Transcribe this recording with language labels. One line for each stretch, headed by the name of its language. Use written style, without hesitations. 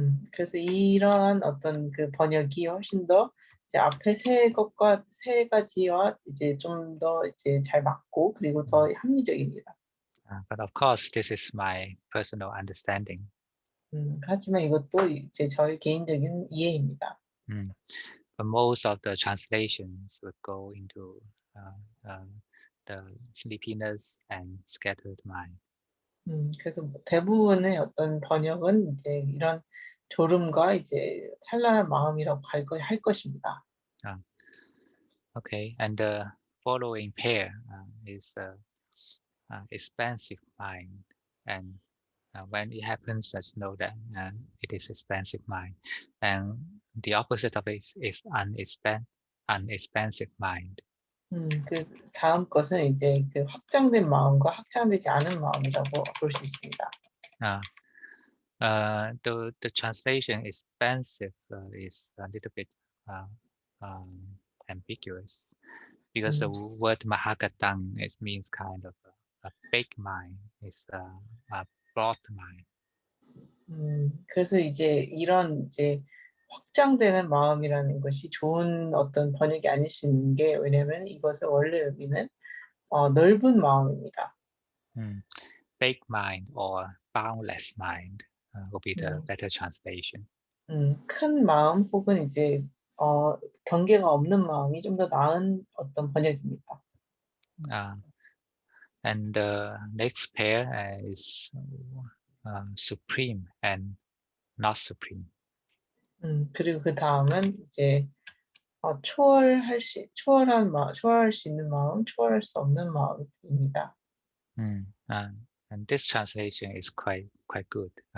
Korean: 그래서 이러한 어떤 그 번역이 훨씬 더 이제 앞에 세 가지와 이제 좀 더 이제 잘 맞고 그리고 더 합리적입니다.
English: But of course, this is my personal understanding.
Korean: 하지만 이것도 이제 저의 개인적인 이해입니다.
English: But most of the translations would go into the sleepiness and scattered mind.
Korean: 그래서 대부분의 어떤 번역은 이제 이런 졸음과 이제 찬란한 마음이라고 할 것입니다.
English: Okay, and the following pair is expansive mind, and when it happens, just know that it is expansive mind, and the opposite of it is unexpansive mind.
Korean: 그 다음 것은 이제 그 확장된 마음과 확장되지 않은 마음이라고 볼 수 있습니다.
English: The translation expansive is a little bit ambiguous because the word mahagatang means kind of a big mind, is a broad mind.
Korean: 그래서 이제 이런 이제 확장되는 마음이라는 것이 좋은 어떤 번역이 아닐 수 있는 게 왜냐하면 이것의 원래 의미는 넓은 마음입니다.
English: Big mind or boundless mind will be the better translation.
Korean: 큰 마음 혹은 이제 경계가 없는 마음이 좀 더 나은 어떤 번역입니다.
English: And the next pair is supreme and not supreme.
Korean: 그리고 그 다음은 이제 초월할 수 있는 마음, 초월할 수 없는 마음입니다.
English: And this translation is quite good.